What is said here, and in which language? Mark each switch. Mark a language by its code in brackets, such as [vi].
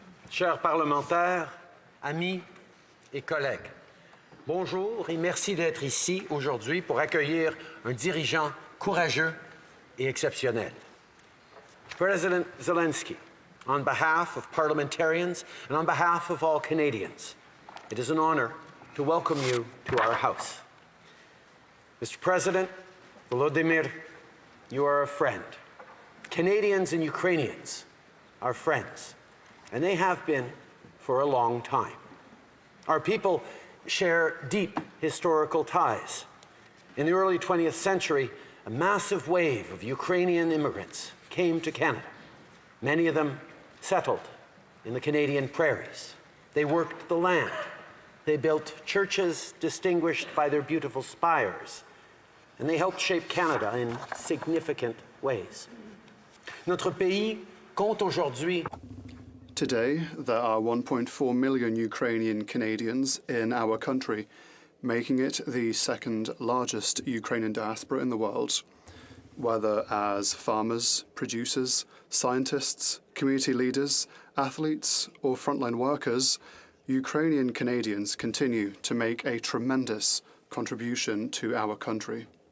[fr] Chers parlementaires, amis et collègues, bonjour et merci d'être ici aujourd'hui pour accueillir un dirigeant courageux et exceptionnel. [en] President Zelenski, on behalf of parliamentarians and on behalf of all Canadians, it is an honor to welcome you to our House. Mr. President, Volodímir, you are a friend. Canadians and Ukrainians are friends, and they have been for a long time. Our people share deep historical ties. In the early 20th century, a massive wave of Ukrainian immigrants came to Canada. Many of them settled in the Canadian prairies. They worked the land. They built churches distinguished by their beautiful spires, and they helped shape Canada in significant ways. [fr] Notre pays compte aujourd'hui. [en] Today, there are 1.4 million Ukrainian Canadians in our country, making it the second largest Ukrainian diaspora in the world. Whether as farmers, producers, scientists, community leaders, athletes, or frontline workers, Ukrainian Canadians continue to make a tremendous contribution to our country.